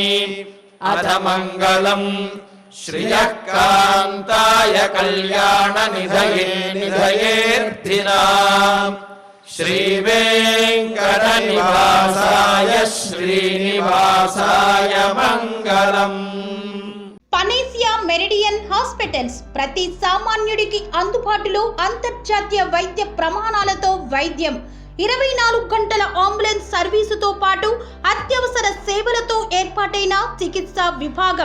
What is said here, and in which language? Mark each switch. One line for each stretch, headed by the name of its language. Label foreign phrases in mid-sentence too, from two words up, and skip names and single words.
Sanskrit: अथ मङ्गलम् श्रियः कान्ताय कल्याणनिधये निधयेऽर्थिनाम् श्रीवेङ्कटनिवासाय श्रीनिवासाय मङ्गलम्।
Telugu: పనేసియా మెరిడియన్ హాస్పిటల్స్ ప్రతి సామాన్యుడికి అందుబాటులో అంతర్జాతీయ వైద్య ప్రమాణాలతో వైద్యం, 24 గంటల అంబులెన్స్ సర్వీసుతో పాటు అత్యవసర సేవలతో ఏర్పాటైన చికిత్సా విభాగం.